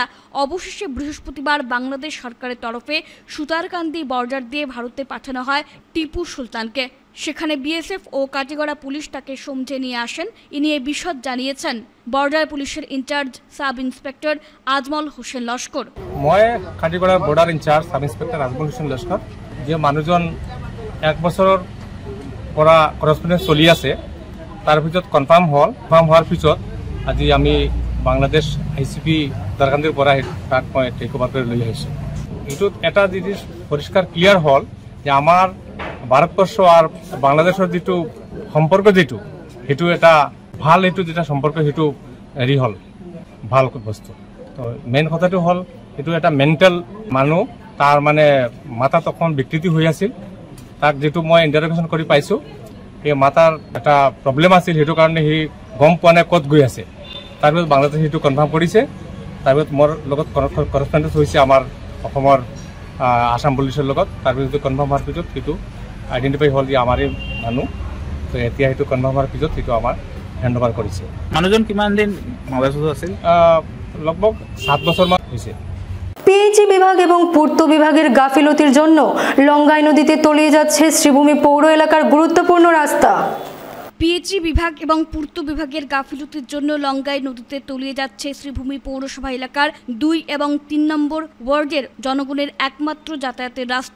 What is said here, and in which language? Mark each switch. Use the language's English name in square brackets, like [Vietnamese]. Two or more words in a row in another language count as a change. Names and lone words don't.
[Bangla] অবশেষে বৃহস্পতিবার বাংলাদেশ সরকারের তরফে সুতারকান্দি বর্ডার দিয়ে ভারতে পাঠানো হয় টিপু সুলতানকে। সেখানে বিএসএফ ও কাটিগড়া পুলিশ তাকে সমঝে নিয়ে আসেন। এ নিয়ে বিশদ জানিয়েছেন বর্ডার পুলিশের [English] in-charge sub inspector [Bangla] আজমল হোসেন লস্কর। [Assamese] মই কাটিগড়া [English] border in-charge sub inspector [Assamese] আজমল হোসেন লস্কর। যে মানুহজন 1 বছৰৰ পৰা করসপন্ডেন্স চলি আছে, তাৰ ভিতৰত কনফার্ম হোৱাৰ পিছত আজি আমি বাংলাদেশ ICP সুতারকান্দিৰ পৰা তাক মই [English] take over [Assamese] কৰি লৈ আহিছোঁ। এইটোত এটা জিনিস পরিষ্কার ক্লিয়ার হল যে আমার ভারতবর্ষ আর বাংলাদেশের যেটো সম্পর্ক সেইটো এটা ভাল, এইটো যেটা সম্পর্ক সেইটো হেৰি হল ভাল বস্তু। তো মেইন কথাটো হল এইটো এটা মেন্টাল মানুহ, তাৰ মানে মাথাত অকণ বিকৃতি হৈ আছিল। তাক যেটো মই ইন্টাৰোগেশন কৰি পাইছোঁ, এই মাথাৰ এটা প্ৰব্লেম আছিল, সেইটো কাৰণে সি গম পোৱা নাই ক'ত গৈ আছে। তাৰপিছত বাংলাদেশে সেইটো কনফাৰ্ম কৰিছে। তাৰপিছত মোৰ লগত করসপন্ডেন্স হৈছে আমাৰ অসমৰ আসাম পুলিচৰ লগত। তাৰপিছত কনফাৰ্ম হোৱাৰ পিছত সেইটো আইডেন্টিফাই হ'ল যে আমাৰে মানুহ। তো এতিয়া সেইটো কনফাৰ্ম হোৱাৰ পিছত সেইটো আমাৰ [English] hand over [Assamese] কৰিছে। মানুহজন কিমান দিন বাংলাদেশত আছিল? লগভগ 7 বছৰমান হৈছে। [Bangla] পিএইচই বিভাগ এবং পূর্ত বিভাগের গাফিলতির জন্য লঙ্গাই নদীতে তলিয়ে যাচ্ছে শ্রীভূমি পৌর এলাকার গুরুত্বপূর্ণ রাস্তা। পিএইচই বিভাগ এবং পূর্ত বিভাগের গাফিলতির জন্য লঙ্গাই নদীতে তলিয়ে যাচ্ছে শ্রীভূমি পৌরসভা এলাকার 2 এবং 3 নম্বর ওয়ার্ডের জনগণের একমাত্র যাতায়াতের রাস্তা।